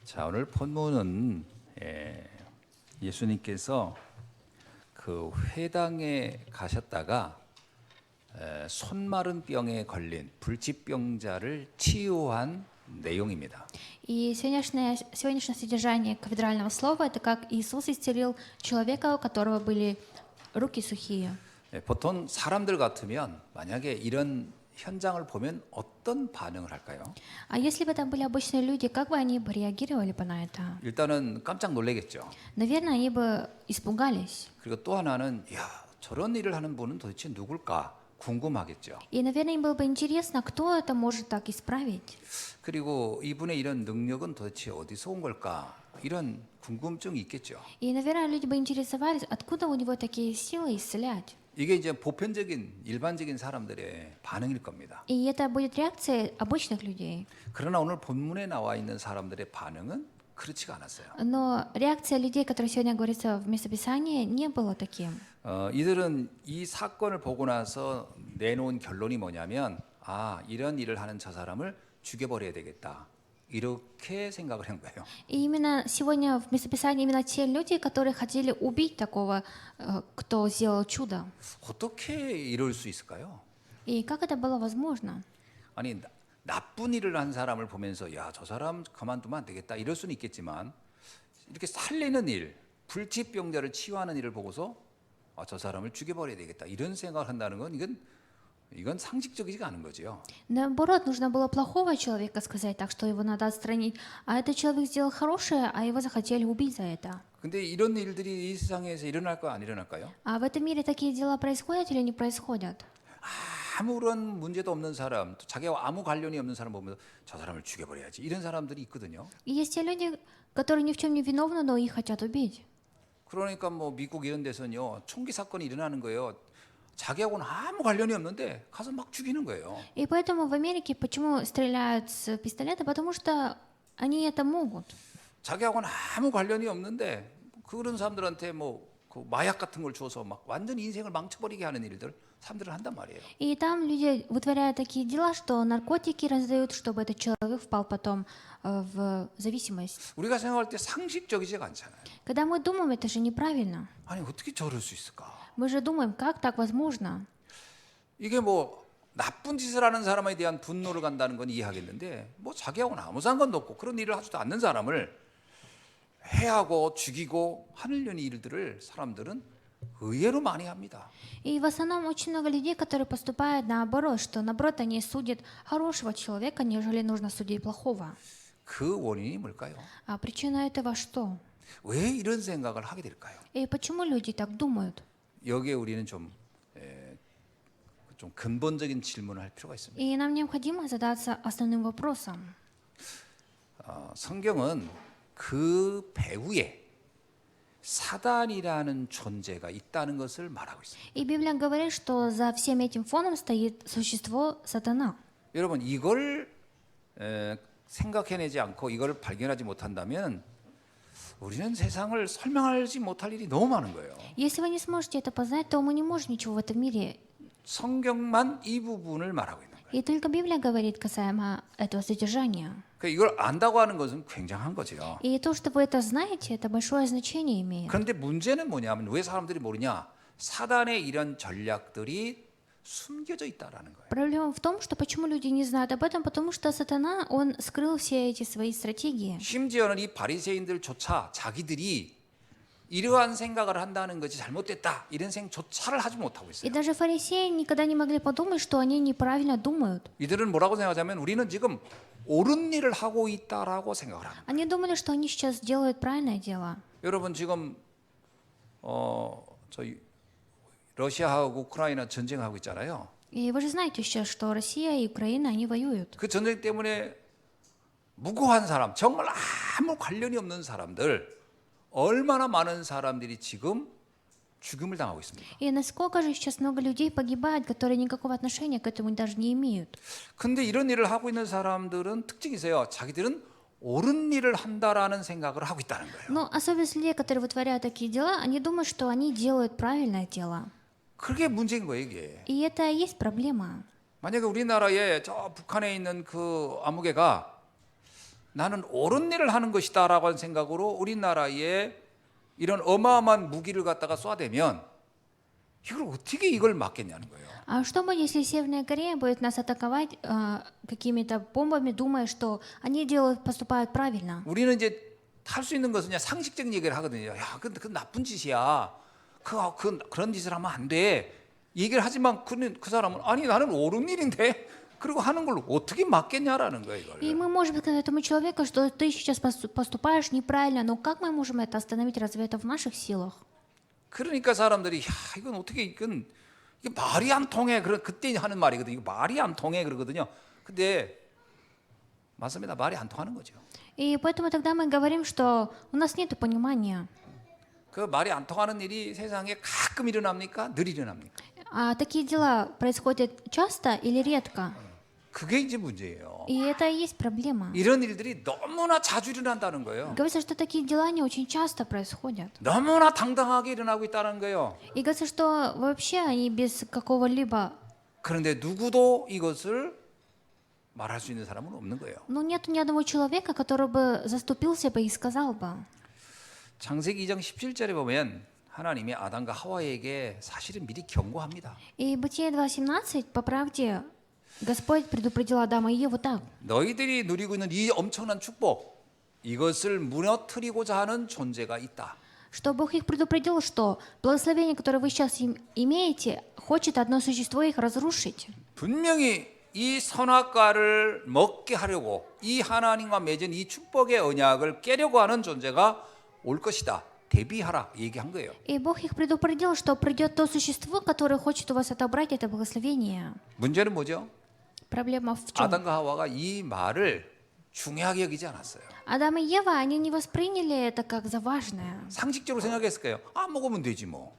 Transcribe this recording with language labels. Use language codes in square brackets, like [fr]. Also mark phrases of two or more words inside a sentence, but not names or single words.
[ko] 자, 오늘 본문은 예수님께서 그 회당에 가셨다가 손마른 병에 걸린 불치병자를 치유한 내용입니다. [ru] И сегодняшнее содержание кафедрального слова — это как Иисус исцелил человека, у которого были руки сухие. [ko] 보통 사람들 같으면 만약에 이런 현장을 보면 어떤 반응을 할까요? [ru] А если бы это были обычные люди, как бы они бы реагировали бы на это? [ko] 일단은 깜짝 놀라겠죠. [ru] Наверное, они бы испугались. [ko] 그리고 또 하나는 야, 저런 일을 하는 분은 도대체 누굴까 궁금하겠죠. [ru] И, наверное, им было бы интересно, кто это может так исправить. [ko] 그리고 이분의 이런 능력은 도대체 어디서 온 걸까? 이런 궁금증이 있겠죠. [ru] И, наверное, люди бы интересовались, откуда у него такие силы исцелять. [ko] 이게 이제 보편적인 일반적인 사람들의 반응일 겁니다. [ru] И это будет реакция обычных людей. [ko] 그러나 오늘 본문에 나와 있는 사람들의 반응은 그렇지가 않았어요. [ru] Но реакция людей, которые сегодня говорится в местописании, не была таким. [ko] 이들은 이 사건을 보고 나서 내놓은 결론이 뭐냐면 이런 일을 하는 저 사람을 죽여버려야 되겠다. 이렇게 생각을 한 거예요. [ru] И именно сегодня в местописании именно те люди, которые хотели убить такого, кто сделал чудо. [ko] 어떻게 이럴 수 있을까요? [ru] И как это было возможно? [ko] 아니 나쁜 일을 한 사람을 보면서 야, 저 사람 그만두면 안 되겠다 이럴 수는 있겠지만 이렇게 살리는 일, 불치병자를 치유하는 일을 보고서 저 사람을 죽여버려야 되겠다 이런 생각을 한다는 건 이건 상식적이지가 않은 거죠. [ru] Наоборот, нужно было плохого человека сказать, так что его надо отстранить. А этот человек сделал хорошее, а его захотели убить за это. [ko] 근데 이런 일들이 이 세상에서 일어날까요, 안 일어날까요? [ru] А в этом мире такие дела происходят или не происходят? [ko] 아무런 문제도 없는 사람, 또 자기와 아무 관련이 없는 사람 보면서 저 사람을 죽여버려야지 이런 사람들이 있거든요. [ru] И есть те люди, которые ни в чем не виновны, но их хотят убить. [ko] 그러니까 뭐 미국 이런 데서는요 총기 사건이 일어나는 거예요. 자기하고는 아무 관련이 없는데 가서 막 죽이는 거예요. [ru] И поэтому в Америке почему стреляют с пистолета? Потому что они это могут. [ko] 자기하고는 아무 관련이 없는데 그런 사람들한테 그 마약 같은 걸 줘서 막 완전히 인생을 망쳐버리게 하는 일들 사람들은 한단 말이에요. [ru] И там люди вытворяют такие дела, что наркотики раздают, чтобы этот человек впал потом в зависимость. [ko] 우리가 생각할 때 상식적이지가 않잖아요. [ru] Когда мы думаем, это же неправильно. [ko] 아니 어떻게 저럴 수 있을까? [ru] Мы же думаем, как так возможно? [ko] 이게 뭐 나쁜 짓을 하는 사람에 대한 분노를 간다는 건 이해하겠는데 뭐 자기하고는 아무 상관도 없고 그런 일을 하지도 않는 사람을 해하고 죽이고 하려는 일들을 사람들은 의외로 많이 합니다. [ru] И в основном очень много людей, которые поступают наоборот, что наоборот они судят хорошего человека, нежели нужно судить плохого. [ko] 그 원인이 뭘까요? [ru] А причина этого что? [ko] 왜 이런 생각을 하게 될까요? [ru] И почему люди так думают? [ko] 여기에 우리는 좀 근본적인 질문을 할 필요가 있습니다. [ru] И нам необходимо задаться основным вопросом. [ko] 성경은 그 배후에 사단이라는 존재가 있다는 것을 말하고 있습니다. [ru] И Библия говорит, что за всем этим фоном стоит существо сатана. [ko] 여러분 이걸 생각해내지 않고 이걸 발견하지 못한다면 우리는 세상을 설명하지 못할 일이 너무 많은 거예요. [ru] Если вы не сможете это познать, то мы не можем ничего в этом мире. [ko] 성경만 이 부분을 말하고 있는 거예요. [ru] И только Библия говорит касаемо этого содержания. [ko] 그러니까 이걸 안다고 하는 것은 굉장한 거죠. [ru] И то, что вы это знаете, это большое значение имеет. [ko] 그런데 문제는 뭐냐면 왜 사람들이 모르냐? 사단의 이런 전략들이 숨겨져 있다라는 거예요. [ru] Проблема в том, что почему люди не знают об этом, потому что сатана, он скрыл все эти свои стратегии. [ko] 심지어는 이 바리새인들조차 자기들이 이러한 생각을 한다는 것이 잘못됐다 이런 생각조차를 하지 못하고 [ru] И [ko] 있어요. [ru] даже фарисеи никогда не могли подумать, что они неправильно думают. [ko] 이들은 뭐라고 생각하자면 우리는 지금 옳은 일을 하고 있다라고 생각을 합니다. [ru] Они думали, что они сейчас делают правильное дело. [ko] 여러분 지금 저희 러시아하고 우크라이나 전쟁하고 있잖아요. [ru] И вы же знаете сейчас, что Россия и Украина, они воюют. [ko] 그 전쟁 때문에 무고한 사람, 정말 아무 관련이 없는 사람들 얼마나 많은 사람들이 지금 죽임을 당하고 있습니다. [ru] И насколько же сейчас много людей погибает, которые никакого отношения к этому даже не имеют. [ko] 근데 이런 일을 하고 있는 사람들은 특징이 있어요. 자기들은 옳은 일을 한다라는 생각을 하고 있다는 거예요. [ru] Но особенность людей, которые вытворяют такие дела, они думают, что они делают правильное дело. [ko] 그게 문제인 거예요, 이게. [ru] И это и есть проблема. [ko] 만약에 우리나라에 저 북한에 있는 그 아무개가 나는 옳은 일을 하는 것이다라고 하는 생각으로 우리나라에 이런 어마어마한 무기를 갖다가 쏴대면 이걸 어떻게 이걸 막겠냐는 거예요. [ru] А что будет, если Северная Корея будет нас атаковать какими-то бомбами, думая, что они делают, поступают правильно? [ko] 우리는 이제 할 수 있는 것은 그냥 상식적인 얘기를 하거든요. 야, 그 나쁜 짓이야. 그런 짓을 하면 안 돼. 얘기를 하지만 그 사람은 아니 나는 옳은 일인데 그리고 하는 걸 어떻게 막겠냐라는 거예요. [ru] И [ko] 이걸. [ru] мы можем сказать этому человеку, что ты сейчас поступаешь неправильно, но как мы можем это остановить? Разве это в наших силах? [ko] 그러니까 사람들이 야 이건 어떻게 이게 말이 안 통해. 그때 하는 말이거든요. 이거 말이 안 통해 그러거든요. 근데 맞습니다. 말이 안 통하는 거죠. [ru] И поэтому тогда мы говорим, что у нас нет понимания. [ko] 그 말이 안 통하는 일이 세상에 가끔 일어납니까? 늘 일어납니까? [ru] А такие дела происходят часто или редко? [ko] 그게 이제 문제예요. [ru] И это и есть проблема. [ko] 이런 일들이 너무나 자주 일어난다는 거예요. [ru] Говорится, что такие дела не очень часто происходят. [ko] 너무나 당당하게 일어나고 있다는 거예요. [ru] И говорится, что вообще они без какого-либо... [ko] 그런데 누구도 이것을 말할 수 있는 사람은 없는 거예요. [ru] Но нет ни одного человека, который бы заступился бы и сказал бы. [ko] 창세기 2장 17절에 보면 하나님이 아담과 하와에게 사실은 미리 경고합니다. [ru] И Бытие 2.17, по правде, Господь предупредил Адама и Еву так. [ko] 너희들이 누리고 있는 이 엄청난 축복, 이것을 무너뜨리고자 하는 존재가 있다. [ru] Что Бог их предупредил, что благословение, которое вы сейчас имеете, хочет одно существо их разрушить. [ko] 분명히 이 선악과를 먹게 하려고 이 하나님과 맺은 이 축복의 언약을 깨려고 하는 존재가 올 것이다. 대비하라 얘기한 거예요. [ru] И Бог их предупредил, что придет то существо, которое хочет у вас отобрать это благословение. [ko] 문제는 뭐죠? [ru] Проблема в чем? [ko] 아담과 하와가 이 말을 중요하게 여기지 않았어요. [ru] Адам и Ева, они не восприняли это как за важное. [ko] 상식적으로 생각했을 거예요. 안 먹으면 되지 뭐.